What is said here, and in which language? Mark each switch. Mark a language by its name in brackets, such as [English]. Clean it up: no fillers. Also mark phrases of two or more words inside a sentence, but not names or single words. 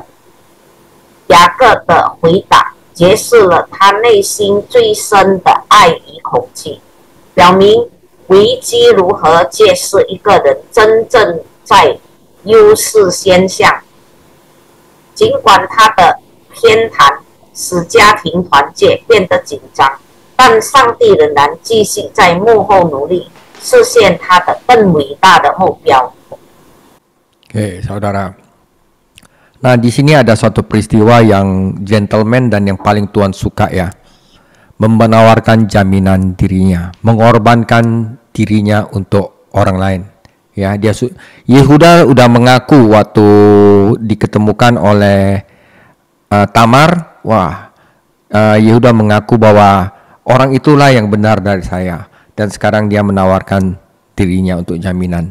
[Chinese] 雅各的回答揭示了他内心最深的爱与恐惧，表明危机如何揭示一个人真正在优势先向。尽管他的偏袒使家庭团结变得紧张，但上帝仍然继续在幕后努力，实现他的更伟大的目标。 [Indonesian] Oke, saudara. Nah, di sini ada suatu peristiwa yang gentleman dan yang paling Tuhan suka ya. Menawarkan jaminan dirinya, mengorbankan dirinya untuk orang lain. Ya, Yehuda udah mengaku waktu diketemukan oleh Tamar, Yehuda mengaku bahwa orang itulah yang benar dari saya, dan sekarang dia menawarkan dirinya untuk jaminan.